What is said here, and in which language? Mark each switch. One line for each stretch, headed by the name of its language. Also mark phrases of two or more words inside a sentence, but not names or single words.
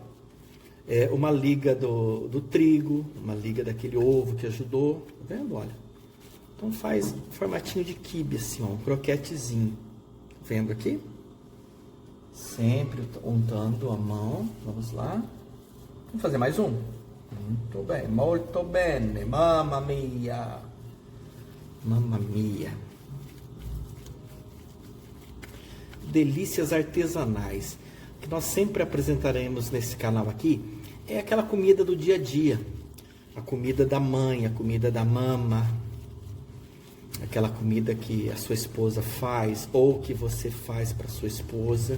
Portuguese: Uma liga do trigo, uma liga daquele ovo que ajudou. Tá vendo? Olha. Então faz um formatinho de quibe, assim, ó, um croquetezinho. Vendo aqui? Sempre untando a mão. Vamos lá. Vamos fazer mais um.
Italian: Molto bene, mamma mia. Mamma mia.
Portuguese: Delícias artesanais. O que nós sempre apresentaremos nesse canal aqui é aquela comida do dia a dia. A comida da mãe, a comida da mama. Aquela comida que a sua esposa faz ou que você faz para sua esposa.